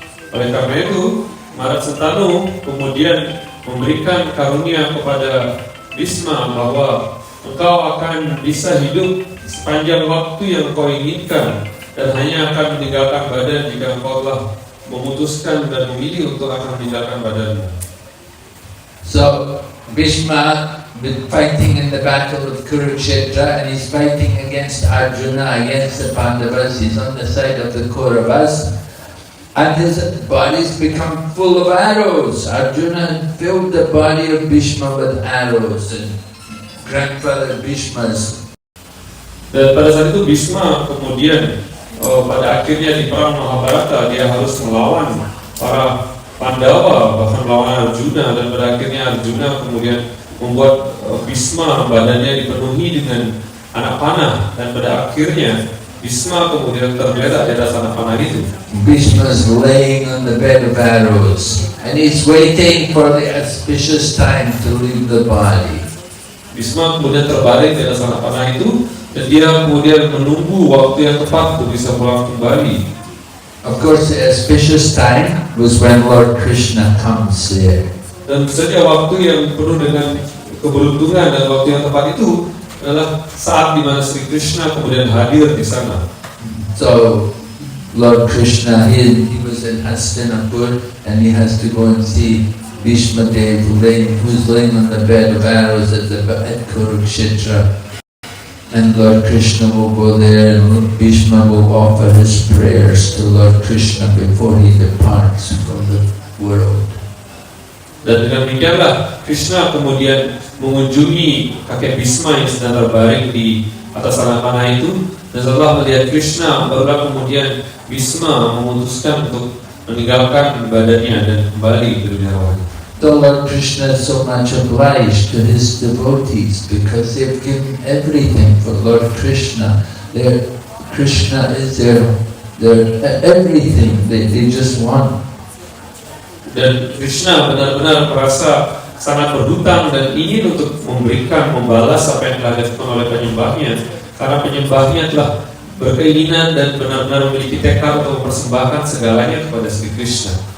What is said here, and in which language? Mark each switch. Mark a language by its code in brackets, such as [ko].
[id] Oleh karena itu, Maharaj Santanu kemudian memberikan karunia kepada Bhishma bahwa engkau akan bisa hidup sepanjang waktu yang kau inginkan, dan hanya akan meninggalkan badan jika engkau telah memutuskan dan memilih untuk akan meninggalkan badanmu. [en] So Bhishma been fighting in the battle of Kurukshetra, and he's fighting against Arjuna, against the Pandavas. He's on the side of the Kauravas. And his body's become full of arrows. Arjuna filled the body of Bhishma with arrows, and grandfather Bhishma's. [id] Dan pada saat itu Bhishma kemudian pada akhirnya di perang Mahabharata dia harus melawan para Pandawa, bahkan melawan Arjuna, dan pada akhirnya Arjuna kemudian membuat Bhishma badannya dipenuhi dengan anak panah, dan pada akhirnya Bhishma kemudian tergeletak di atas anak panah itu. [en] Bhishma's laying on the bed of arrows, and he's waiting for the auspicious time to leave the body. [id] Bhishma kemudian terbaring di atas anak panah itu, dan dia kemudian menunggu waktu yang tepat untuk bisa pulang kembali. [en] Of course, the auspicious time was when Lord Krishna comes there. [id] Dan saja waktu yang penuh dengan keberuntungan dan waktu yang tepat itu adalah saat di mana Sri Krishna kemudian hadir di sana. [en] So Lord Krishna, he was in Hastinapur, and he has to go and see Bhishma Dev who's laying on the bed of arrows at Kurukshetra. And Lord Krishna will go there, and Bhishma will offer his prayers to Lord Krishna before he departs from the world. [id] Dan dengan demikianlah Krishna kemudian mengunjungi kakek Bhishma yang sedang terbaring di atas anak panah itu, dan setelah melihat Krishna barulah kemudian Bhishma memutuskan untuk meninggalkan badannya dan kembali ke dunia rohani. [en] So Lord Krishna is so much obliged to his devotees because they've given everything for Lord Krishna. Krishna is their everything. They just want. [id] Dan Krishna benar-benar merasa sangat berhutang dan ingin untuk membalas apa yang telah dilakukan oleh penyembahnya, karena penyembahnya telah berkeinginan dan benar-benar memiliki tekad untuk mempersembahkan segalanya kepada Sri Krishna.